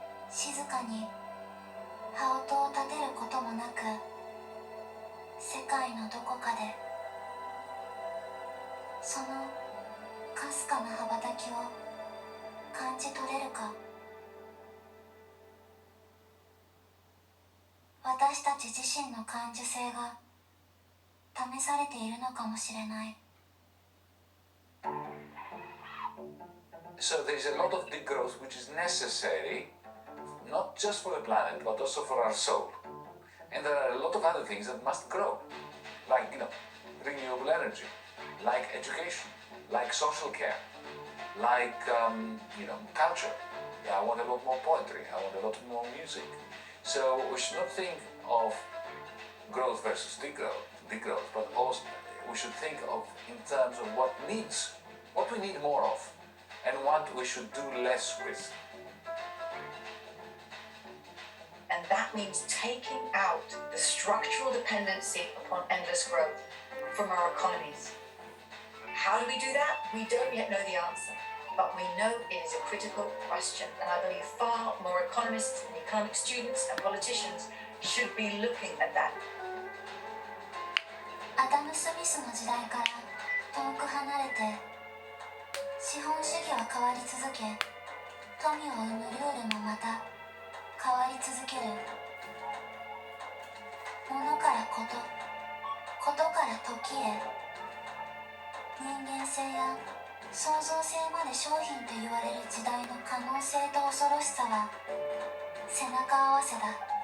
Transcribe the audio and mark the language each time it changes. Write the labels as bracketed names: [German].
[Japanese] 静かに羽音を立てることもなく、世界のどこかでそのかすかな羽ばたきを感じ取れるか。私たち自身の感受性が試されているのかもしれない。 [English] So there's a lot of degrowth which is necessary, not just for the planet, but also for our soul. And there are a lot of other things that must grow, like, renewable energy, like education, like social care, like, culture. Yeah, I want a lot more poetry, I want a lot more music. So we should not think of growth versus degrowth, but also we should think of in terms of what we need more of, and what we should do less with. And that means taking out the structural dependency upon endless growth from our economies. How do we do that? We don't yet know the answer, but we know it is a critical question, and I believe far more economists and economic students and politicians should be looking at that. [Japanese] アダム・スミスの時代から遠く離れて、資本主義は変わり続け、富を生むルールもまた変わり続ける。物からこと、ことから時へ、人間性や創造性まで商品と言われる時代の可能性と恐ろしさは背中合わせだ。